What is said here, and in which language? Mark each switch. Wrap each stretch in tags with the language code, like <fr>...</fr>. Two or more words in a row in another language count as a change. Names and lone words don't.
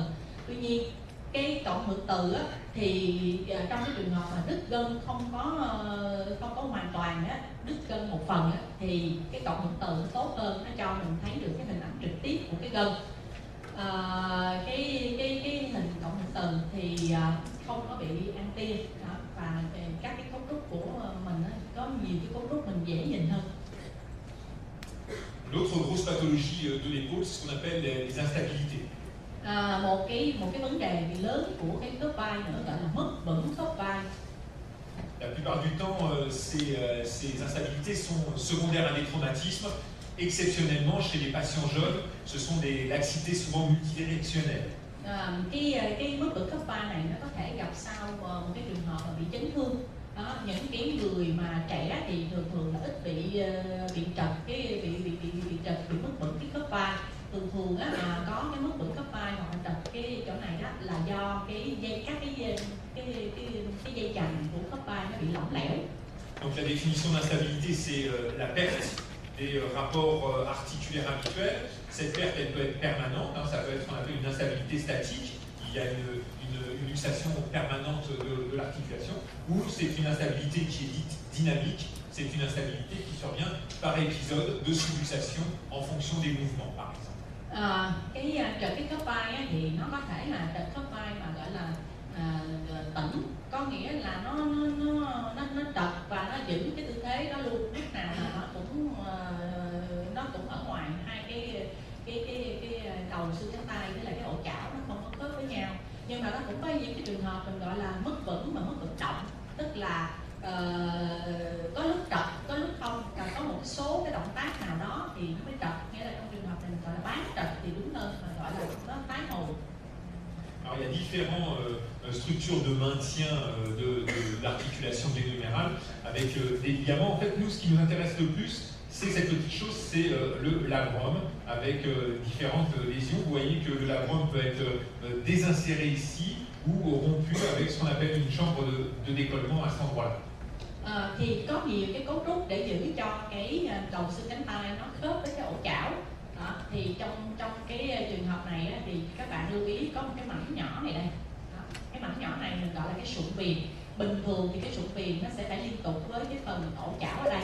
<vi>Tuy nhiên cái cộng hưởng từ thì trong cái trường hợp mà đứt gân không có hoàn toàn đứt gân một phần thì cái cộng hưởng từ nó tốt hơn, nó cho mình thấy được cái hình ảnh trực tiếp của cái gân. Cái hình cộng hưởng từ thì không có bị ăn tia và các cái cấu trúc của mình có nhiều cái cấu trúc mình dễ nhìn hơn.</vi> <fr>L'autre grosse pathologie de l'épaule, c'est ce qu'on appelle les instabilités.</fr> <vi>Một cái vấn đề lớn của cái khớp vai nữa gọi là mất vững khớp vai.</vi> <fr>La plupart du temps, ces instabilités sont secondaires à des traumatismes. Exceptionnellement, chez les patients jeunes, ce sont des laxités souvent multidirectionnelles.</fr> <vi>Cái mất vững khớp vai này nó có thể gặp sau một cái trường hợp bị chấn thương. Đó, những cái người mà trẻ thì thường là ít bị trật bị trật, bị mất vững cái khớp vai. Thường là có cái mất vững khớp vai hoặc là trật cái chỗ này đó là do cái dây chằng của khớp vai nó bị lỏng lẻo.</vi> <fr>Donc la définition d'instabilité, c'est la perte des rapports articulaires habituels. Cette perte, elle peut être permanente, ça peut être ce qu'on appelle une instabilité statique. Il il y a une luxation permanente de l'articulation, ou c'est une instabilité qui est dite dynamique, c'est une instabilité qui survient par épisode de subluxation en fonction des mouvements, par exemple.</fr> <vi>Trật cái khớp vai á, thì nó có thể là trật khớp vai mà gọi là tĩnh, có nghĩa là nó trật và nó giữ cái tư thế đó luôn, lúc nào là nó cũng ở ngoài hai cái đầu xương cánh tay với lại cái ổ chảo, nó không có khớp với nhau. Nhưng mà nó cũng có những cái trường hợp mình gọi là mất vững mà mất vận động, tức là có lúc trật, có lúc không, và có một số cái động tác nào đó thì nó mới trật, nghĩa là trong trường hợp này mình gọi là bán trật thì đúng hơn, mà gọi là nó tái hồi.</vi> <fr>Alors, il y a différentes structures de maintien de l'articulation gléno-humérale avec des ligaments. En fait, nous, ce qui nous intéresse le plus, c'est cette petite chose, c'est le labrum avec différentes lésions. Vous voyez que le labrum peut être désinséré ici ou rompu avec ce qu'on appelle une chambre de décollement à cet endroit-là.</fr> <vi>Thì có nhiều cái cấu trúc để giữ cho cái đầu xương cánh tay nó khớp với cái ổ chảo. Đó, thì trong cái trường hợp này á, thì các bạn lưu ý có một cái mảnh nhỏ này đây. Đó, cái mảnh nhỏ này mình gọi là cái sụn viền. Bình thường thì cái sụn viền nó sẽ phải liên tục với cái phần ổ chảo ở đây.</vi>